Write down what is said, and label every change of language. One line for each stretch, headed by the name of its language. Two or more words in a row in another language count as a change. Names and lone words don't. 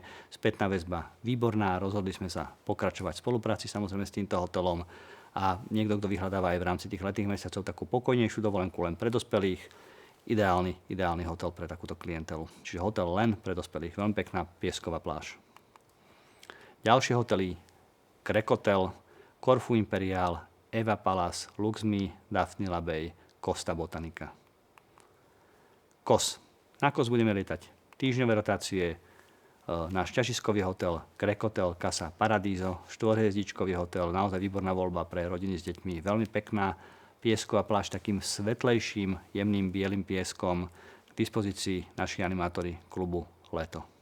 Slovak: Spätná väzba výborná, rozhodli sme sa pokračovať v spolupráci samozrejme s týmto hotelom a niekto, kto vyhľadáva aj v rámci tých letných mesiacov takú pokojnejšiu dovolenku len pre dospelých, ideálny hotel pre takúto klientelu. Čiže hotel len pre dospelých, veľmi pekná piesková pláž. Ďalšie hotely Grecotel, Corfu Imperial, Eva Palace, Luxme, Daphne Bay, Costa Botanica. Kos. Na Kos budeme lietať týždňové rotácie, náš ťažiskový hotel Grecotel Casa Paradiso, 4-hviezdičkový hotel, naozaj výborná voľba pre rodiny s deťmi, veľmi pekná piesková pláž takým svetlejším, jemným bielým pieskom, k dispozícii naši animátori klubu Leto.